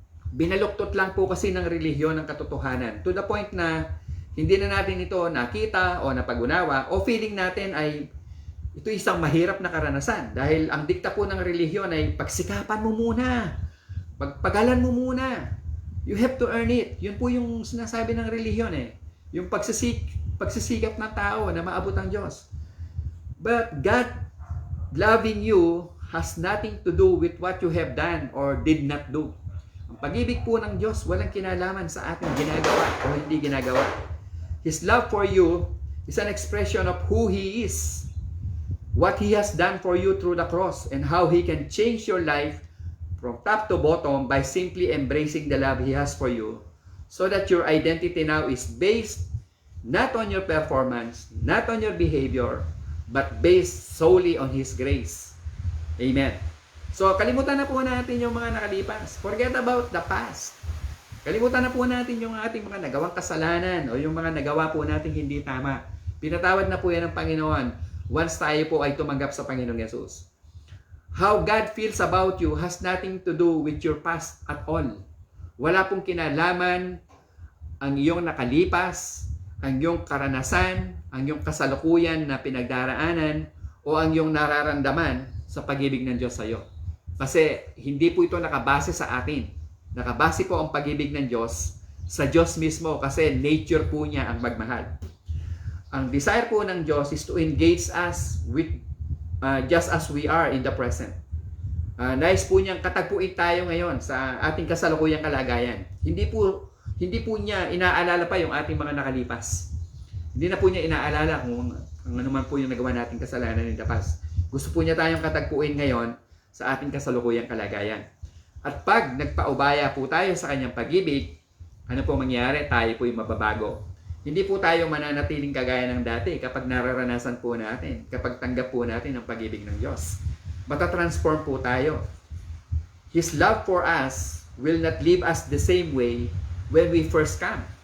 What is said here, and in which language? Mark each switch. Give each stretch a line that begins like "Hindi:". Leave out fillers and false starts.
Filipino: Binaluktot lang po kasi ng relihiyon ng katotohanan.
English: To the point
Filipino: na hindi na natin ito nakita o napag-unawa o feeling natin ay ito isang mahirap na karanasan. Dahil ang dikta po ng relihiyon ay pagsikapan mo muna. Pagpagalan mo muna.
English: You have to earn it.
Filipino: Yun po yung sinasabi ng relihiyon eh. Yung pagsisikap ng tao na maabot ang Diyos.
English: But God loving you has nothing to do with what you have done or did not do.
Filipino: Ang pag-ibig po ng Diyos walang kinalaman sa ating ginagawa o hindi ginagawa.
English: His love for you is an expression of who He is, what He has done for you through the cross, and how He can change your life from top to bottom by simply embracing the love He has for you, so that your identity now is based not on your performance, not on your behavior, but based solely on His grace.
Filipino: Amen. So, kalimutan na po natin yung mga nakalipas.
English: Forget about the past.
Filipino: Kalimutan na po natin yung ating mga nagawang kasalanan o yung mga nagawa po natin hindi tama. Pinatawad na po yan ng Panginoon once tayo po ay tumanggap sa Panginoong Yesus.
English: How God feels about you has nothing to do with your past at all.
Filipino: Wala pong kinalaman ang iyong nakalipas, ang iyong karanasan, ang iyong kasalukuyan na pinagdaraanan o ang iyong nararamdaman sa pag-ibig ng Diyos sa iyo. Kasi hindi po ito nakabase sa atin. Nakabase po ang pag-ibig ng Diyos sa Diyos mismo kasi nature po niya ang magmahal. Ang desire po ng Diyos
English: is to engage us with just as we are in the present.
Filipino: Nais po niyang katagpuin tayo ngayon sa ating kasalukuyang kalagayan. Hindi po niya inaalala pa yung ating mga nakalipas. Hindi na po niya inaalala kung ano man po yung nagawa nating kasalanan
English: in the past.
Filipino: Gusto po niya tayong katagpuin ngayon sa ating kasalukuyang kalagayan. At pag nagpaubaya po tayo sa kanyang pag-ibig, ano po mangyayari? Tayo po yung mababago. Hindi po tayo mananatiling kagaya ng dati kapag nararanasan po natin, kapag tanggap po natin ang pag-ibig ng Diyos. Matatransform po tayo.
English: His love for us will not leave us the same way when we first came.